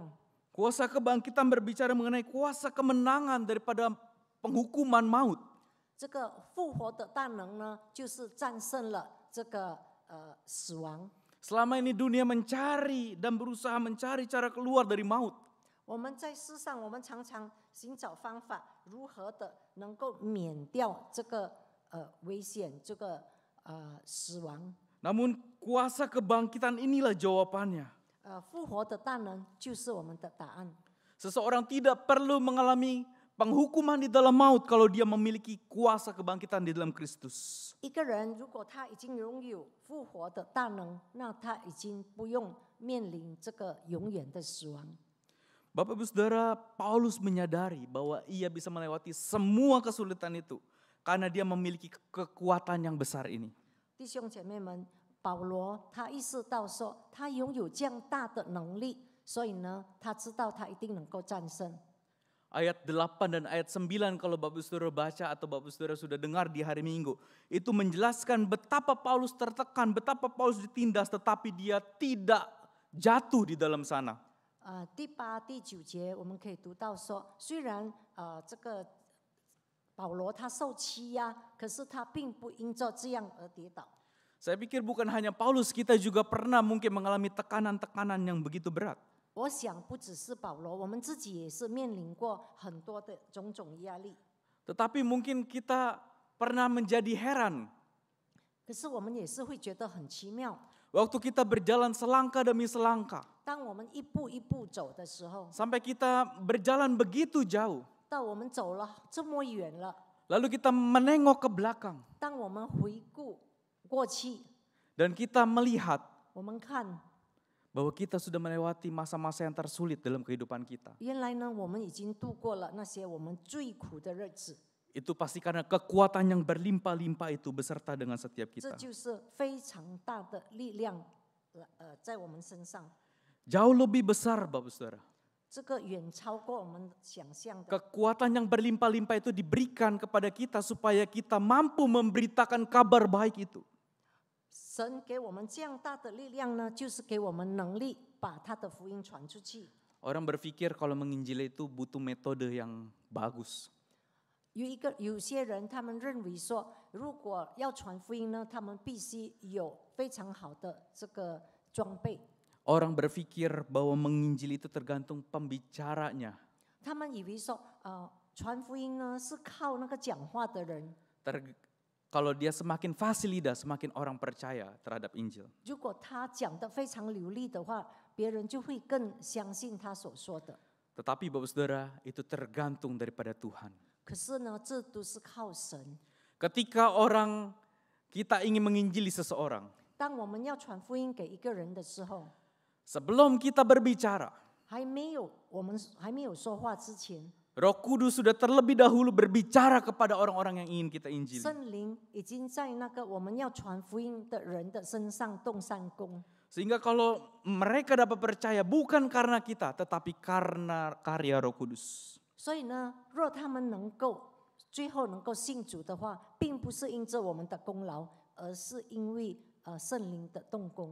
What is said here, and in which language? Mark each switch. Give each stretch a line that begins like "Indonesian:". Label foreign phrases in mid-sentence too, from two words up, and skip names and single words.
Indonesian: Kuasa kebangkitan berbicara mengenai kuasa kemenangan daripada penghukuman maut.
Chinese: 这个复活的大能呢，就是战胜了这个死亡。
Indonesian: Selama ini dunia mencari dan berusaha mencari cara keluar dari maut.
Chinese: 我们在世上，我们常常寻找方法，如何的能够免掉这个危险，这个死亡。
Indonesian: Namun kuasa kebangkitan inilah jawabannya.
Chinese: 复活的大能就是我们的答案。
Indonesian: Seseorang tidak perlu mengalami penghukuman di dalam maut kalau dia memiliki kuasa kebangkitan di dalam Kristus.
Chinese: 一个人如果他已经拥有复活的大能，那他已经不用面临这个永远的死亡。
Indonesian: Bapak Ibu Saudara, Paulus menyadari bahwa ia bisa melewati semua kesulitan itu karena dia memiliki kekuatan yang besar ini.
Chinese: 弟兄姐妹们，保罗他意识到说，他拥有这样大的能力，所以呢，他知道他一定能够战胜。
Indonesian: Ayat 8 dan ayat 9 kalau Bapak Saudara baca atau Bapak Saudara sudah dengar di hari Minggu. Itu menjelaskan betapa Paulus tertekan, betapa Paulus ditindas tetapi dia tidak jatuh di dalam sana.
Chinese: 第8、第9节我们可以读到说，虽然这个保罗他受欺压，可是他并不因着这样而跌倒。
Indonesian: Saya pikir bukan hanya Paulus, kita juga pernah mungkin mengalami tekanan-tekanan yang begitu berat.
Chinese: 我想不只是保罗，我们自己也是面临过很多的种种压力。
Indonesian: Tetapi mungkin kita pernah menjadi heran
Chinese: 可是我们也是会觉得很奇妙，
Indonesian: waktu kita berjalan selangkah demi selangkah.
Chinese: 当我们一步一步走的时候，
Indonesian: Sampai kita berjalan begitu jauh.
Chinese: 到我们走了这么远了，
Indonesian: Lalu kita menengok ke belakang
Chinese: 当我们回顾过去，
Indonesian: dan kita melihat
Chinese: 我们看
Indonesian: bahwa kita sudah melewati masa-masa yang tersulit dalam kehidupan kita.
Chinese: 原来呢，我们已经度过了那些我们最苦的日子。
Indonesian: Itu pasti karena kekuatan yang berlimpah-limpah itu beserta dengan setiap
Chinese: 这
Indonesian: kita.
Chinese: 就是非常大的力量，在我们身上，
Indonesian: Jauh lebih besar Bapak Saudara.
Chinese: 这个远超过我们想象的。
Indonesian: Kekuatan yang berlimpah-limpah itu diberikan kepada kita supaya kita mampu memberitakan kabar baik itu.
Chinese: 神给我们这样大的力量呢，就是给我们能力把他的福音传出去。
Indonesian: Orang berpikir kalau menginjil itu butuh metode yang bagus.
Chinese: 有些人他们认为说，如果要传福音呢，他们必须有非常好的这个装备。
Indonesian: Orang berpikir bahwa menginjil itu tergantung pembicaranya.
Chinese: 他们以为说，传福音呢是靠那个讲话的人。
Indonesian: Kalau dia semakin fasih lidah, semakin orang percaya terhadap Injil.
Chinese: 如果他讲得非常流利的话，别人就会更相信他所说的。
Indonesian: Tetapi Bapak Saudara, itu tergantung daripada Tuhan.
Chinese: 可是呢，这都是靠神。
Indonesian: Ketika orang kita ingin menginjili seseorang,
Chinese: 当我们要传福音给一个人的时候，
Indonesian: sebelum kita berbicara,
Chinese: 我们还没有说话之前，
Indonesian: Roh Kudus sudah terlebih dahulu berbicara kepada orang-orang yang ingin kita injili.
Chinese: 圣灵已经在那个我们要传福音的人的身上动善功。
Indonesian: Sehingga kalau mereka dapat percaya bukan karena kita, tetapi karena karya Roh Kudus.
Chinese: 所以呢，若他们最后能够信主的话，并不是因着我们的功劳，而是因为圣灵的动工。